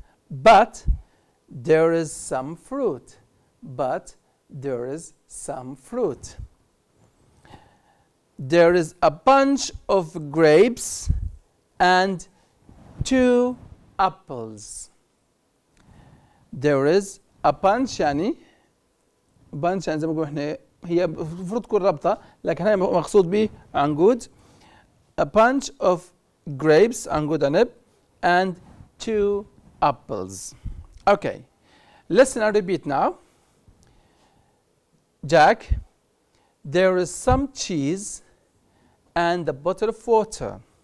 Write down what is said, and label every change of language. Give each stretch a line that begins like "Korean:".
English: But there is some fruit. But there is some fruit. There is a bunch of grapes and 2 apples. There is a bunch,
Arabic: يعني bunch يعني زي ما نقول احنا هي المفروض تكون رابطة لكن هي مقصود به عنقود.
English: A bunch of grapes
Arabic: عنقود عنب
English: and 2 apples. Okay. Listen and repeat now. Jack, there is some cheese and a bottle of water.